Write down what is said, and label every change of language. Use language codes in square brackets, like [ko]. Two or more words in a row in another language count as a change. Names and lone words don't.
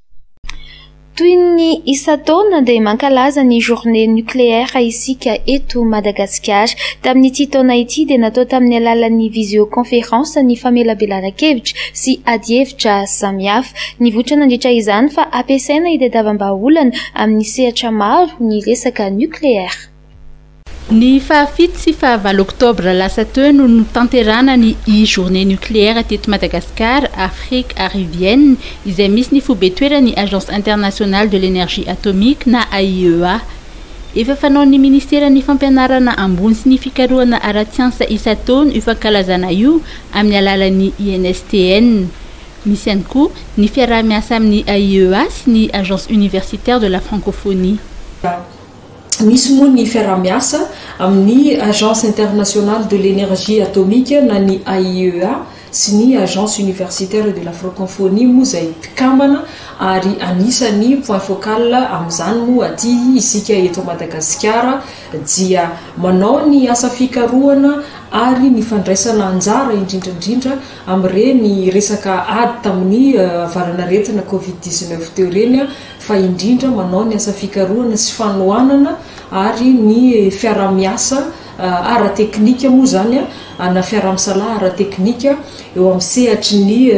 [mg] toy ny isa-taona dia mankalaza ny [fr] journée nucléaire [mg] isika eto Madagasikara tamin'ity taona ity dia natao tamin'ny alalan'ny visioconférence ny famelabelan-kevitra sy adi-hevitra samihafa nivoatra nandritra izany fa ampiasaina hitadiavam-bahaolana amin'ny sehatra maro ny resaka nucléaire. Ny fahafito sy fahavalo oktobra lasa teo no tanterana ny [fr] journée nucléaire [mg] teto Madagasikara Afrique Arivienne izay misy ny fobetoeran'ny Agence internationale de l'énergie atomique na AIEA. Efa fanaon'ny ministeran'ny fampianarana ambony sy ny fikarohana ara-tsiansa isa-taona io fankalazana io amin'ny alalan'ny INSTN. Misy ihany koa ny fiaraha-miasa amin'ny AIEA sy ny Agence universitaire de la francophonie. Misy moa ny fiaraha-miasa amin'ny Agence internationale de l'énergie atomique na ny AIEA sy ny Agence universitaire de la francophonie moa zay pikambana ary anisany [fr] point focal [mg] amin'izany moa aty isika eto Madagasikara dia manao ny asa fikarohana ary ny fandraisana anjara indrindrandrindra amin'ireny resaka ady tamin'ny varanaretina Covid-19 teo reny fa indrindra manao ny asa fikarohana sy fanohanana ary ny fiaraha-miasa ara-teknika moa zany na fiaraha-misalaha ara-teknika eo amin'ny sehatry ny